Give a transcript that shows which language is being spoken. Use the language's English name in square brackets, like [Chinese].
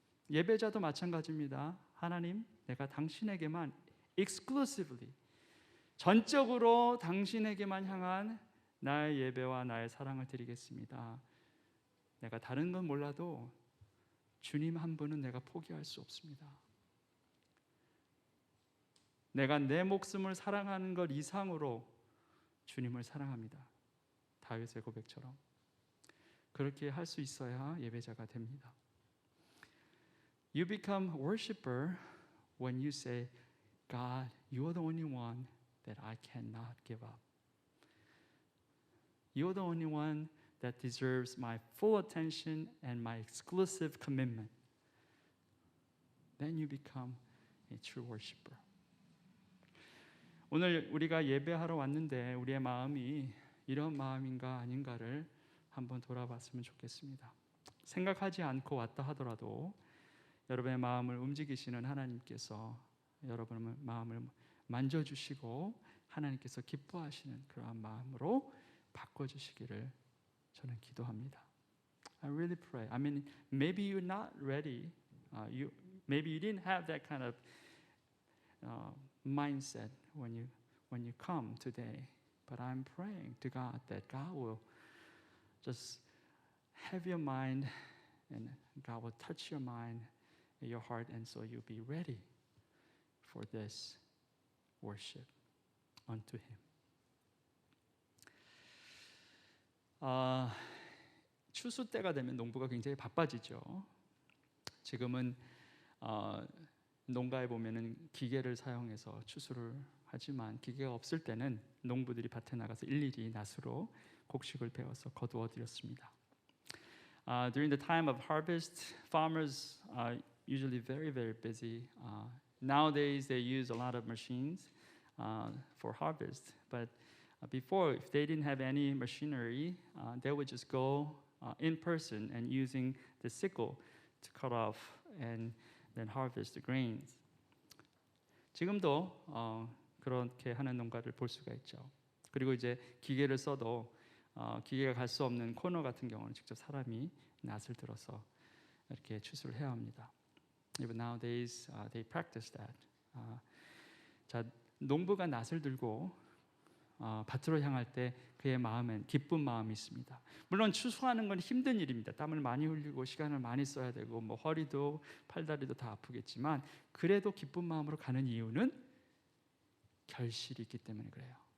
[Korean] 예배자도 마찬가지입니다. 하나님, 내가 당신에게만 exclusively, 전적으로 당신에게만 향한 나의 예배와 나의 사랑을 드리겠습니다. 내가 다른 건 몰라도 주님 한 분은 내가 포기할 수 없습니다. 내가 내 목숨을 사랑하는 것 이상으로 주님을 사랑합니다. 다윗의 고백처럼 그렇게 할 수 있어야 예배자가 됩니다. [English] You become worshiper when you say, God, you are the only one that I cannot give up. You are the only one that deserves my full attention and my exclusive commitment. Then you become a true worshiper. [Korean] 오늘 우리가 예배하러 왔는데 우리의 마음이 이런 마음인가 아닌가를 한번 돌아봤으면 좋겠습니다. 생각하지 않고 왔다 하더라도 여러분의 마음을 움직이시는 하나님께서 여러분의 마음을 만져주시고 하나님께서 기뻐하시는 그러한 마음으로 바꿔주시기를 저는 기도합니다. [English] I really pray. Maybe you're not ready. Maybe you didn't have that kind of mindset when you come today. But I'm praying to God that God will just have your mind and God will touch your mind and your heart, and so you'll be ready for this worship unto Him. [Korean] 추수 때가 되면 농부가 굉장히 바빠지죠. 지금은 농가에 보면은 기계를 사용해서 추수를 하지만 기계가 없을 때는 농부들이 밭에 나가서 일일이 낫으로 곡식을 베어서 거두어 드렸습니다. [English] During the time of harvest, farmers are usually very, very busy. Nowadays, they use a lot of machines for harvest. But before, if they didn't have any machinery, they would just go in person and using the sickle to cut off and then harvest the grains. [Korean] 지금도 그렇게 하는 농가를 볼 수가 있죠. 그리고 이제 기계를 써도 기계가 갈 수 없는 코너 같은 경우는 직접 사람이 낫을 들어서 이렇게 추수를 해야 합니다. [English] Even nowadays, they practice that. [Korean] 자, 농부가 낫을 들고 밭으로 향할 때 그의 마음엔 기쁜 마음이 있습니다. 물론 추수하는 건 힘든 일입니다. 땀을 많이 흘리고 시간을 많이 써야 되고 뭐 허리도 팔다리도 다 아프겠지만 그래도 기쁜 마음으로 가는 이유는 결실이 있기 때문에 그래요.